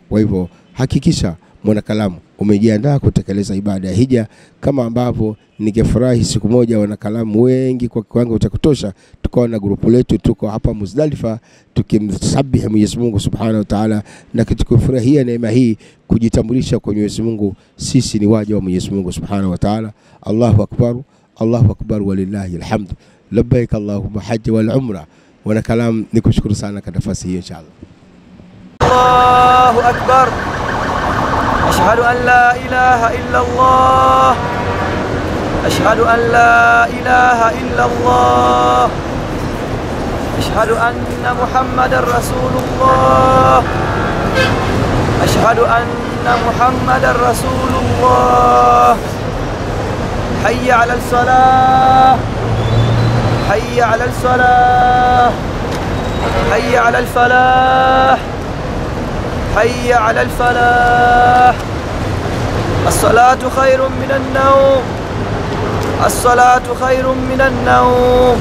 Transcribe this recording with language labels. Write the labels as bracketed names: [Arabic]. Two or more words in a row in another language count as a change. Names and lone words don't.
[Swahili] Kwa hivyo hakikisha mwanakalamu umejiandaa kutekeleza ibada ya hija, kama ambavyo ningefurahi siku moja wanakalamu wengi kwa kiwango cha kutosha tukawa na grupu letu, tuko hapa Muzdalifa tukimsabihi Mwenyezi Mungu [Arabic] سبحانه وتعالى, [Swahili] na tukifurahia neema hii kujitambulisha kwa Mwenyezi Mungu sisi ni waja wa Mwenyezi Mungu [Arabic] سبحانه وتعالى. الله أكبر الله أكبر ولله الحمد. لبيك اللهم حج والعمرة. [Swahili] Wanakalamu nikushukuru sana kwa nafasi hii inshallah. [Arabic] الله أكبر. أشهد أن لا إله إلا الله أشهد أن لا إله إلا الله أشهد أن محمد رسول الله أشهد أن محمد رسول الله حي على الصلاة حي على الصلاة حي على الفلاح حي على الفلاح الصلاة خير من النوم الصلاة خير من النوم.